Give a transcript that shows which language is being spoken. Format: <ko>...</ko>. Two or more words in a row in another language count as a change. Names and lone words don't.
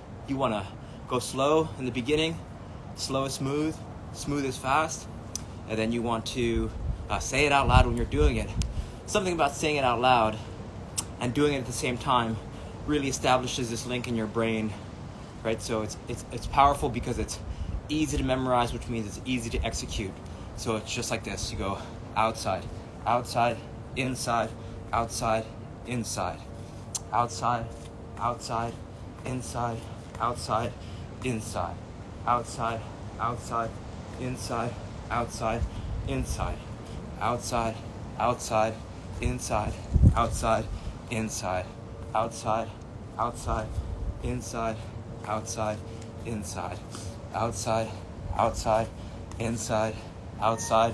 <en>You want to go slow in the beginning, slow is smooth, smooth is fast, and then you want to say it out loud when you're doing it. Something about saying it out loud and doing it at the same time really establishes this link in your brain, right? So it's powerful because it's easy to memorize, which means it's easy to execute. So it's just like this. You go outside, outside, inside, outside, inside, outside, outside, inside, outside, inside, outside, outside, inside, outside, inside, outside, outside, inside, outside, inside, outside, outside, inside, outside, inside, outside, outside, inside, outside,</en>